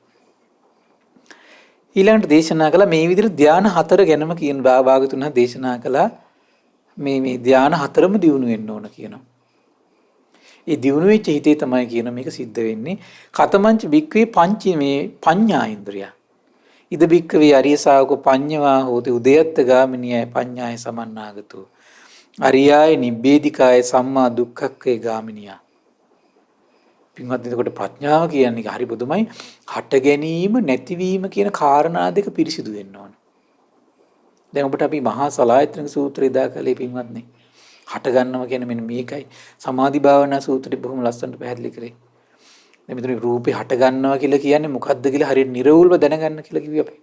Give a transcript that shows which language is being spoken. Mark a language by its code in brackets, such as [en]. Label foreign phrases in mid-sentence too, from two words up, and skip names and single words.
[si] ඊළඟට දේශනා කළා මේ විදිහට ධානා 4 ගැනම කියන භාගතුන් දේශනා කළා මේ ධානා 4ම දියුණු වෙන්න ඕන කියනවා. ඒ දියුණු වෙච්ච හිතේ තමයි කියන මේක සිද්ධ වෙන්නේ. [pi] කතමංච වික්‍රේ පංචමේ පඤ්ඤා ඉන්ද්‍රිය. ඉද වික්‍රේ අරිය ශාවක පඤ්ඤවා හෝති උදයත්ත ගාමිනියයි පඤ්ඤාය සමන්නාගතෝ. අරියාය නිබ්බේධිකාය සම්මා දුක්ඛක්ඛේ ගාමිනියා. [si] පින්වත් එතකොට ප්‍රඥාව කියන්නේ හරි බුදුමයි හට ගැනීම නැතිවීම කියන කාරණා දෙක පිරිසිදු වෙන්න ඕන. දැන් ඔබට අපි මහා සලායතන සූත්‍රය දාකලේ පින්වත්නි. හට ගන්නවා කියන්නේ මෙන්න මේකයි. සමාධි භාවනා සූත්‍රය බොහොම ලස්සනට පැහැදිලි කරේ. දැන් මෙතන රූපේ හට ගන්නවා කියලා කියන්නේ මොකද්ද කියලා හරියට නිර්වුල්ව දැනගන්න කියලා කිව්වේ අපි.